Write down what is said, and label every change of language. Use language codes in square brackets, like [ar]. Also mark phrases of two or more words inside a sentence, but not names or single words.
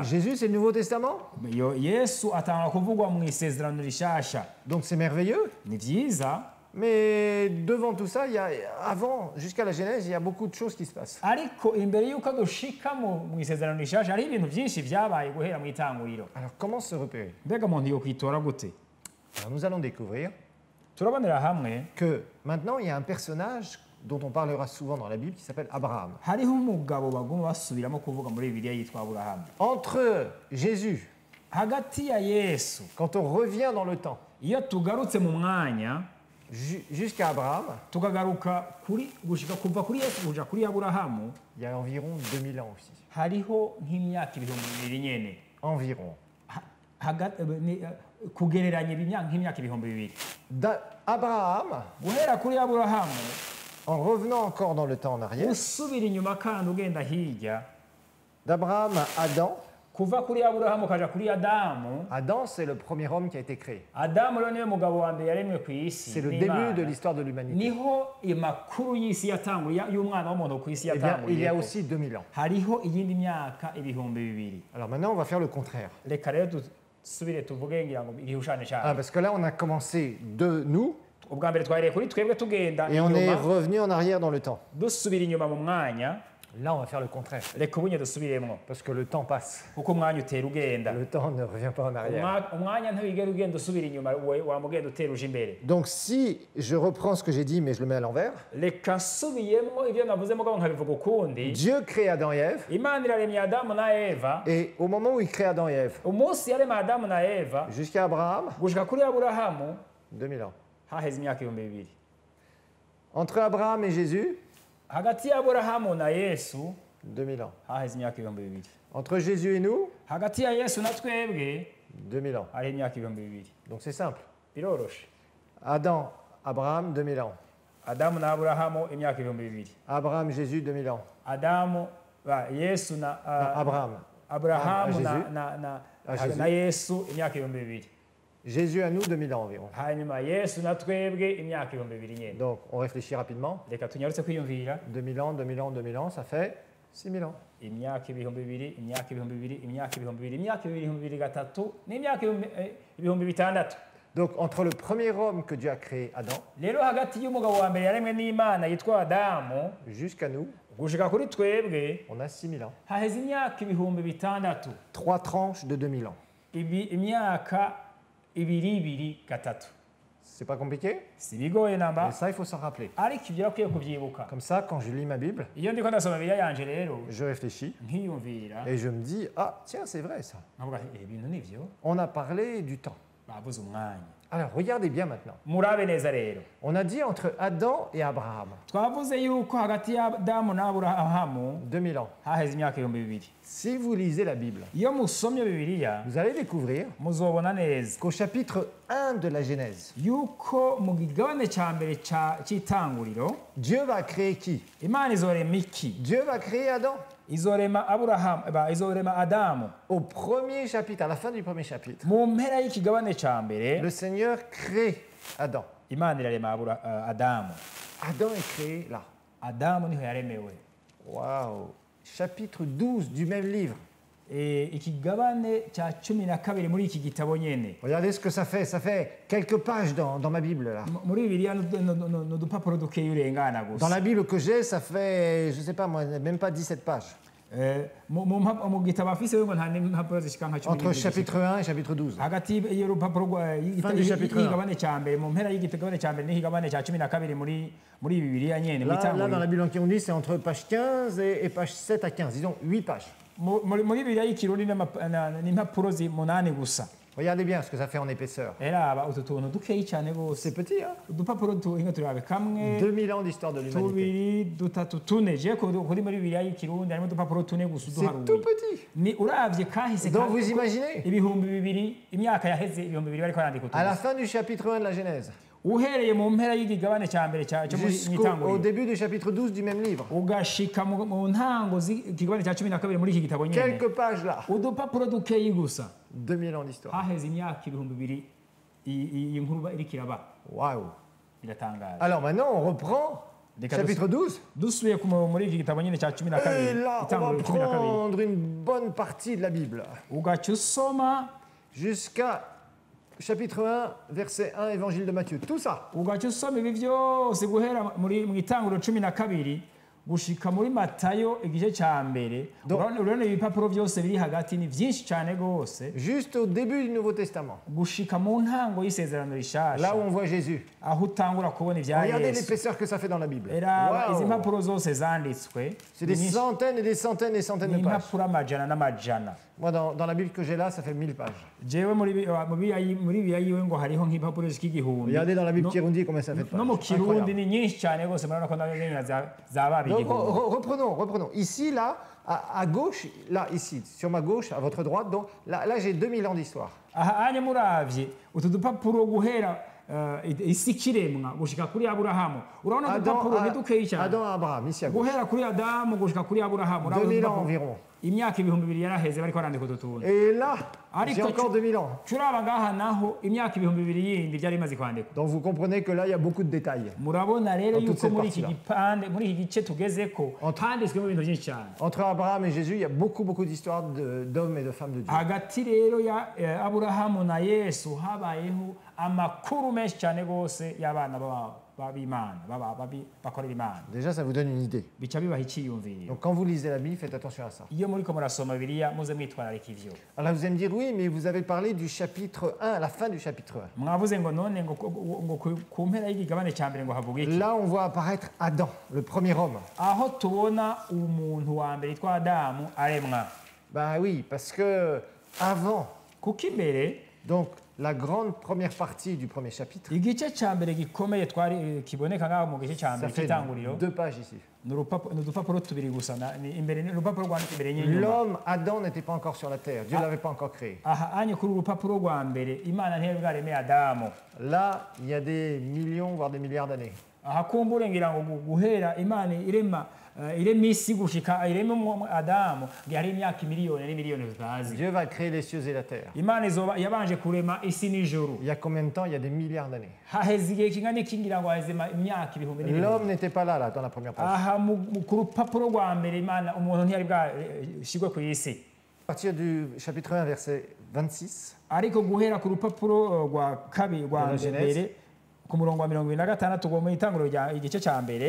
[fr] Jésus, c'est le Nouveau Testament. [rn] Yesu atangura kuvugwa mu isezerano rishasha. [fr] Donc c'est merveilleux. [rn] Ni byiza. [fr] Mais devant tout ça, avant, jusqu'à la Genèse, il y a beaucoup de choses qui se passent. [rn] Ariko imbere yuko dushika mu isezerano rishasha hari ibintu byinshi byabaye guhera mu itanguriro. [fr] Alors comment se repérer? [rn] Mbega umuntu yokwitora gute? [fr] Alors nous allons découvrir [rn] Turabonera hamwe [fr] que maintenant il y a un personnage dont on parlera souvent dans la Bible qui s'appelle Abraham. [rn] hariho umugabo baguma basubiramo kuvuga muri Bibiliya yitwa Aburahamu. [fr] Entre Jésus, [rn] Hagati ya Yesu, [fr] quand on revient dans le temps, [rn] iyo tugarutse mu mwanya, [fr] jusqu'à Abraham, [rn] tukagaruka gushika kuva kuri Yesu kuja kuri Aburahamu [fr] il y a environ 2000 ans aussi. [rn] hariho nk'imyaka ibihumbi bibiri nyene [fr] Environ. [rn] kugereranya nk'imyaka ibihumbi bibiri. [fr] Abraham, [rn] guhera kuri Aburahamu [fr] en revenant encore dans le temps en arrière, [rn] usubira inyuma kandi ugenda hirya, [fr] d'Abraham à Adam. [rn] kuva kuri Aburahamu kaja kuri Adamu. [fr] Adam, c'est le premier homme qui a été créé. [rn] Adamu rero niwe mugabo wa mbere yaremwe ku isi. [fr] C'est le début de l'histoire de l'humanité. [rn] Niho amakuru y'isi yatanguye y'umwana w'umuntu ku isi [fr] Eh bien, il y a [rn] yatanguye. [fr] aussi 2000 ans. [rn] Hariho iyindi myaka ibihumbi bibiri. [fr] Alors maintenant, on va faire le contraire. [rn] Reka rero dusubire tuvuge ngira ngo igihushane cyane. [fr] Parce que là, on a commencé de nous [rn] ubwa mbere twareye kuri twebwe tugenda [fr] et on est [rn] inyuma [fr] revenu en arrière dans le temps. [rn] dusubira inyuma mu mwanya. [fr] Là, on va faire le contraire. [rn] Reka ubunye dusubiremo [fr] Parce que le temps passe. [rn] kuko umwanya utera ugenda. [fr] Le temps ne revient pas en arrière. [rn] Umwanya ntiwigera ugenda usubira inyuma wamugenda utera uje imbere. [fr] Donc si je reprends ce que j'ai dit, mais je le mets à l'envers, [rn] Reka nsubiyemo ibyo navuze mugabo nkabivuga ukundi. [fr] Dieu crée Adam et Ève, [rn] Imana iraremye Adamu na Eva. [fr] et au moment où il crée Adam et Ève, [rn] Umunsi yarema Adamu na Eva [fr] jusqu'à Abraham, [rn] gushika kuri Aburahamu [fr] 2000 ans. [rn] haheze imyaka ibihumbi bibiri. [fr] Entre Abraham et Jésus, [rn] Hagati ya Aburahamu na Yesu [fr] 2000 ans. [rn] haheze imyaka ibihumbi bibiri. [fr] Entre Jésus et nous, [rn] Hagati ya Yesu na twebwe [fr] 2000 ans. [rn] hariho imyaka ibihumbi bibiri. [fr] Donc c'est simple. [rn] Biroroshe. [fr] Adam, Abraham, 2000 ans. [rn] Adamu na Aburahamu imyaka ibihumbi bibiri. [fr] Abraham, Jésus, 2000 ans. [rn] Adamu Yesu na [fr] Non, Abraham. [rn] Aburahamu [fr] Jésus. Jésus. [rn] na Yesu imyaka ibihumbi bibiri. [fr] Jésus à nous, 2000 ans environ. [rn] Hanyuma Yesu na twebwe imyaka ibihumbi bibiri nyene. [fr] Donc on réfléchit rapidement. [rn] Reka tunyarutse kwiyumvira [fr] 2000 ans, 2000 ans, 2000 ans, ça fait 6000 ans. [rn] imyaka ibihumbi bibiri, imyaka ibihumbi bibiri, imyaka ibihumbi bibiri, imyaka ibihumbi bibiri gatatu n'imyaka ibihumbi bitandatu. [fr] Donc entre le premier homme que Dieu a créé, Adam, [rn] Rero hagati y'umugabo wa mbere yaremwe n'Imana yitwa Adamu [fr] jusqu'à nous, [rn] gushika kuri twebwe [fr] on a 6000 ans. [rn] haheze imyaka ibihumbi bitandatu. [fr] 3 tranches de 2000 ans. [rn] Imyaka ibiri ibiri gatatu. [fr] C'est pas compliqué, [rn] Si bigoye namba, [fr] mais ça il faut s'en rappeler. [rn] ariko ibyo akwiye kubyibuka. [fr] Comme ça, quand je lis ma Bible, [rn] Iyo ndiko ndasoma Bibiliya yanje rero [fr] je réfléchis [rn] nkiyumvira [fr] et je me dis, ah tiens, c'est vrai ça. [rn] nkavuga ibintu nivyo [fr] On a parlé du temps. [rn] bavuze umwanya. [fr] Alors regardez bien maintenant. [rn] Murabe neza rero. [fr] On a dit entre Adam et Abraham, [rn] Twavuze yuko hagati ya Adamu na Aburahamu [fr] 2000 ans. [rn] haheze imyaka ibihumbi bibiri. [fr] Si vous lisez la Bible, [rn] Iyo musomye Bibiliya [fr] vous allez découvrir [rn] muzobona neza [fr] qu'au chapitre 1 de la Genèse, [rn] yuko mu gigabane ca mbere c'itanguriro [fr] Dieu va créer qui? [rn] Imana izorema iki? [fr] Dieu va créer Adam. [rn] Izorema izorema Adamu. [fr] Au premier chapitre, à la fin du premier chapitre, [rn] Mu mpera y'ikigabane ca mbere [fr] le Seigneur crée Adam. [rn] Imana irarema Adamu. [fr] Adam est créé là. [rn] Adamu niho yaremewe. [fr] Waouh! Chapitre 12 du même livre. [rn] Ikigabane ca 12 muri iki gitabo nyene. [fr] Regardez ce que ça fait. Ça fait quelques pages dans ma Bible là. [rn] Muri Bibiliya n'udupapuro dukeya urengana [fr] Dans [rn] gusa. [fr] la Bible que j'ai, ça fait, je sais pas moi, même pas 17 pages. [rn] Mu gitabo afise ngo nta n'impapuro zishika nka 10. [fr] Entre chapitre 1 et chapitre 12. [rn] Hagati y'urupapuro [fr] Fin du chapitre [rn] y'igabane ca mbere mu mpera y'igitabo ca mbere n'ikigabane ca 12 muri Bibiliya nyene [fr] Là, dans la [rn] mitanguriro. [fr] Bible qui on dit, c'est entre page 15 et page 7 à 15. Disons 8 pages. [rn] Muri Bibiliya y'ikirundi n'impapuro 8 gusa. [fr] Regardez bien ce que ça fait en épaisseur. [rn] Eraba utu tuntu dukeyi cyane gose. [fr] C'est petit, hein? [rn] Udupapuro tuhinga turabe kamwe [fr] 2000 ans d'histoire de l'humanité. [rn] tubiri dutatu tune je kuri muri Bibiliya y'ikirundi harimo udupapuro tune gusa [fr] C'est tout [rn] uduharuye. [fr] petit. [rn] Ni uravye kahise [fr] Donc vous imaginez, [rn] ibihumbi bibiri imyaka yaheze ibihumbi bibiri bariko barandika [fr] à la [rn] utuzi. [fr] fin du chapitre 1 de la Genèse, [rn] Uhereye mu mpera y'igigabane ca mbere cyo muri [fr] jusqu'au [rn] mitanguriro [fr] début du chapitre 12 du même livre. [rn] ugashika mu ntango z'ikigabane ca 12 muri iki gitabo nyene. [fr] Quelques pages là. [rn] Udupapuro dukeyi gusa [fr] 2000 ans d'histoire. [rn] haheze imyaka ibihumbi bibiri iyi nkuru iriko iraba [fr] Waouh. [rn] biratangaje. [fr] Alors maintenant, on reprend chapitre 12. [rn] Dusubiye muri iki gitabo nyene ca 12 [fr] Et là, on [rn] itanguriro [fr] va [rn] 12. [fr] prendre une bonne partie de la Bible. [rn] Ugaca usoma [fr] Jusqu'à chapitre 1, verset 1, évangile de Matthieu. Tout ça. [rn] ugaca usoma ibi byose guhera mu itanguriro 12 gushika muri Matayo igice cya mbere urabona ibipapuro byose biri hagati ni byinshi cyane gose [fr] juste au début du Nouveau Testament, [rn] gushika mu ntango y'isezerano rishasha [fr] là où on voit Jésus. [rn] aho utangura kubona ibya [fr] Regardez [rn] Yesu [fr] l'épaisseur que ça fait dans la Bible. [rn] era izi [fr] Wow. [rn] mpapuro zose zanditswe [fr] C'est des centaines et des centaines et centaines de pages. [rn] impapuro amajana n'amajana. [fr] Moi, dans la Bible que j'ai là, ça fait 1000 pages. [rn] jewe muri bibiliya yiwe ngo hariho nk'impapuro z'igihumbi. [fr] Regardez dans la Bible Kirundi combien ça fait de [rn] no mu [fr] pages. [rn] Kirundi [fr] Incroyable. [rn] ni nyinshi cyane gose murabona ko nayo nyine zaba [fr] Donc, [rn] igihumbi. [fr] reprenons. Ici, là, à gauche, là, ici, sur ma gauche, à votre droite, donc là j'ai 2000 ans d'histoire. [rn] aha anye muravye utu dupapuro guhera isi kiremwa gushika kuri Aburahamu urabona udupapuro ntidukeyi cyane [fr] Adam à Abraham, ici à gauche. [rn] guhera kuri Adamu gushika kuri Aburahamu [fr] 2000 ans environ. [rn] imyaka 2000 yaraheze bariko barandika utu tuntu. [fr] Et là, [rn] Ariko [fr] j'ai encore 2000 ans. [rn] turaba ngaha naho imyaka 2000 yindi byari imaze kwandikwa. [fr] Donc vous comprenez que là, il y a beaucoup de détails. [rn] Murabona rero [fr] Dans toute [rn] yuko [fr] cette [rn] muri iki [fr] partie-là. [rn] gipande muri iki gice tugezeko handitswemo ibintu byinshi cyane. [fr] Entre Abraham et Jésus, il y a beaucoup d'histoires d'hommes et de femmes de Dieu. [rn] Hagati rero ya Aburahamu na Yesu habayeho amakuru menshi cyane gose y'abana b'Imana bakorera Imana. [fr] Déjà, ça vous donne une idée. [rn] Bica bibaha icyiyumviro. [fr] Donc quand vous lisez la Bible, faites attention à ça. [rn] Iyo muriko murasoma Bibiliya muze mwitwararika ivyo. [fr] Alors vous allez me dire, oui, mais vous avez parlé du chapitre 1, à la fin du chapitre 1. [rn] Mwavuze ngo none ngo ku mpera y'igigabane cya mbere ngo havuga iki? [fr] Là, on voit apparaître Adam, le premier homme. [rn] Aho tubona umuntu wa mbere yitwa Adamu aremwa. [fr] Ben oui, parce que avant, [rn] Kuko imbere [fr] donc la grande première partie du premier chapitre, [rn] igice cya mbere gikomeye twari kiboneka ngaho mu gice cya [fr] ça [rn] mbere [fr] fait [rn] cy'itanguriro [fr] 2 pages ici. [rn] ni udupapuro tubiri gusa imbere ni urupapuro rwanditse imbere n'inyuma. [fr] L'homme, Adam, n'était pas encore sur la terre. Dieu ne l'avait pas encore créé. [rn] Aha anye kuri urupapuro rwa mbere Imana ntiyari bwaremeye Adamu. [fr] Là, il y a des millions, voire des milliards d'années. [rn] Aha kumbure ngira ngo guhera Imana irema isi gushika irema Adamu hari imyaka miliyoni n'imiliyoni tutazi. [fr] Dieu va créer les cieux et la terre. [rn] Imana yabanje kurema isi n'ijuru. [fr] Il y a combien de temps? Il y a des milliards d'années. [rn] Haheze igihe kingana iki ngira ngo haheze imyaka ibihumbi n'ibihumbi. [fr] L'homme n'était pas là, dans la première page. [rn] Aha ku rupapuro rwa mbere Imana umuntu ntiyari bwashigwe ku isi. [fr] À partir du chapitre 1, verset 26, [rn] Ariko guhera ku rupapuro rwa kabiri rwa [fr] De la [rn] mbere ku murongo wa 26 ngo mu itanguro rya igice cya mbere